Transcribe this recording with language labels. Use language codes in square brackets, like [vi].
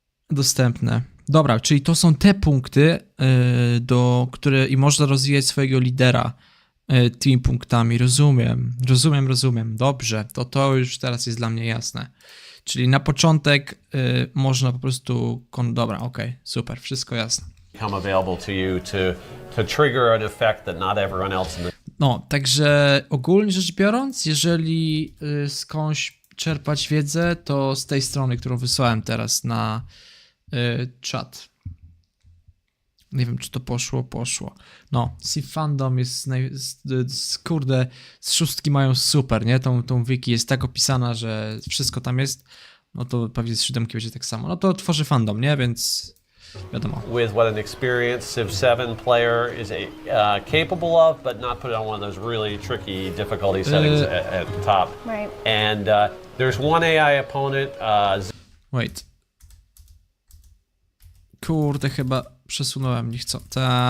[pl] Dostępne. Dobra, czyli to są te punkty, które i można rozwijać swojego lidera tymi punktami. Rozumiem. Dobrze, to już teraz jest dla mnie jasne. Czyli na początek można po prostu... Dobra, okej, super, wszystko jasne. [en] Become available to you to trigger an effect that not everyone else in the... [pl] No, także ogólnie rzecz biorąc, jeżeli skądś czerpać wiedzę, to z tej strony, którą wysłałem teraz na czat. Nie wiem, czy to poszło. No, Civ Fandom jest, kurde, z szóstki mają super, nie? Tą wiki jest tak opisana, że wszystko tam jest. No to pewnie z siódemki będzie tak samo. No to tworzy fandom, nie? Więc wiadomo. [en] With what an experienced Civ 7 player is capable of, but not put it on one of those really tricky difficulty settings at the top. Right. And there's one AI opponent. Wait. [pl] Kurde, chyba przesunąłem niechcący.